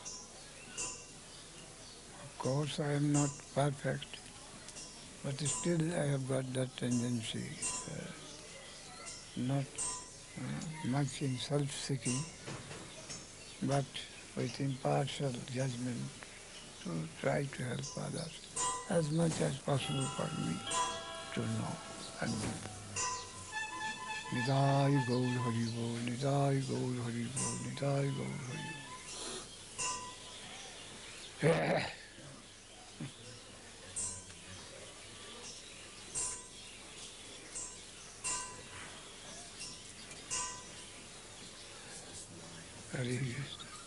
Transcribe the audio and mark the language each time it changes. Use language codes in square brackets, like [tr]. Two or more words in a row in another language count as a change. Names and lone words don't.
[en] Of course I am not perfect, but still I have got that tendency, not much in self-seeking, but with impartial judgment to try to help others as much as possible for me to know and do. Nidai Gaur Hari Gaur, Nidai Gaur Hari Gaur, Nidai Gaur Hari Gaur. Hare Krishna.